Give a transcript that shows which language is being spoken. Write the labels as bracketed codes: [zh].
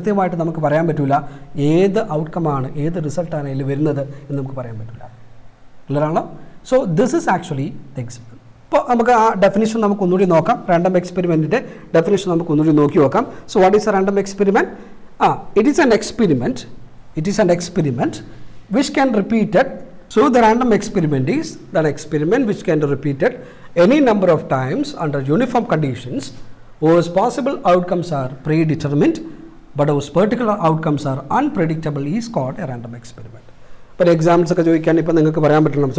[ml] കൃത്യമായിട്ട് നമുക്ക് പറയാൻ പറ്റില്ല ഏത് ഔട്ട്കമാണ്, ഏത് റിസൾട്ടാണ് അതിൽ വരുന്നത് എന്ന് നമുക്ക് പറയാൻ പറ്റില്ല. ക്ലിയറാണോ? [en] So this is actually the experiment. [ml] ഇപ്പോൾ നമുക്ക് ആ ഡെഫിനിഷൻ നമുക്ക് ഒന്നുകൂടി നോക്കാം. റാൻഡം എക്സ്പെരിമെൻറ്റിൻ്റെ ഡെഫിനിഷൻ നമുക്ക് ഒന്നുകൂടി നോക്കി നോക്കാം. [en] So what is a random experiment? It is an experiment. It is an experiment which can repeated. So the random experiment is an experiment which can be repeated any number of times under uniform conditions whose possible outcomes are predetermined but whose particular outcomes are unpredictable is called a random experiment. For examples [ml] ഒക്കെ ചോദിക്കാൻ ഇപ്പോൾ നിങ്ങൾക്ക് പറയാൻ പറ്റണം.